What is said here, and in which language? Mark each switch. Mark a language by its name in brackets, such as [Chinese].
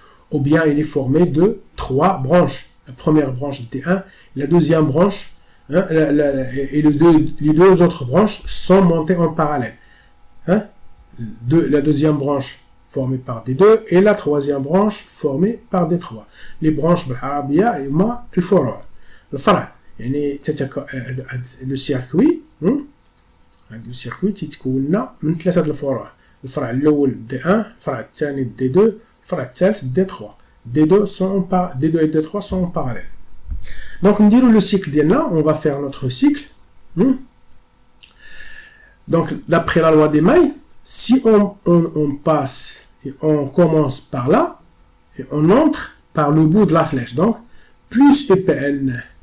[French] Ou bien il est formé de 3 branches. La première branche D1, la deuxième branche, et les deux autres branches sont montées en parallèle. La deuxième branche formée par D2 et la troisième branche formée par D3. Les branches [Arabic] بالعربية هما الفروع. الفرع يعني [French] le circuit le circuit [Arabic] تتكون من 3 الفروع. الفرع الأول D1, الفرع الثاني D2, الفرع الثالث D3. [French] D2 et D3 sont en parallèle. Donc on dit le cycle [Arabic] ديالنا, [French] on va faire notre cycle. Donc d'après la loi d'émail, si on passe et on commence par là et on entre par le bout de la flèche, donc plus EPN.